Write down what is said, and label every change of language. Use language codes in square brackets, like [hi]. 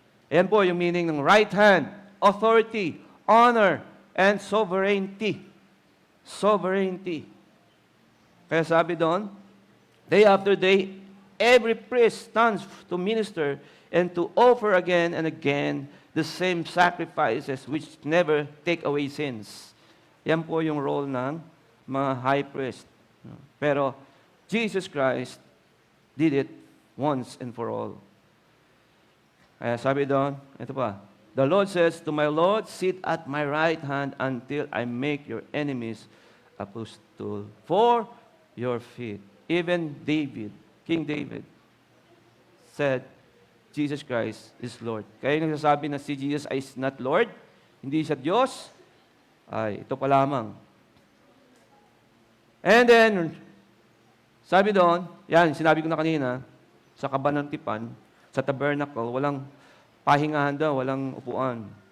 [tl] Ayan po yung [en] meaning ng right hand, authority, honor, and sovereignty. Sovereignty. [tl] Kaya sabi doon, [en] day after day, every priest stands to minister and to offer again and again the same sacrifices which never take away sins. [tl] Yan po yung role ng mga high priest. [en] Pero Jesus Christ did it once and for all. [tl] Kaya sabi doon, ito pa, [en] the Lord says to my Lord, sit at my right hand until I make your enemies a footstool for your feet. Even David, King David, said, Jesus Christ is Lord. [tl] Kaya yung nagsasabi na si Jesus [en] is not Lord, [tl] hindi siya Diyos, ay ito pa lamang. [en] And then, [tl] sabi doon, yan, sinabi ko na kanina, sa Kabanang Tipan, sa tabernacle, walang pahingahan daw, walang upuan.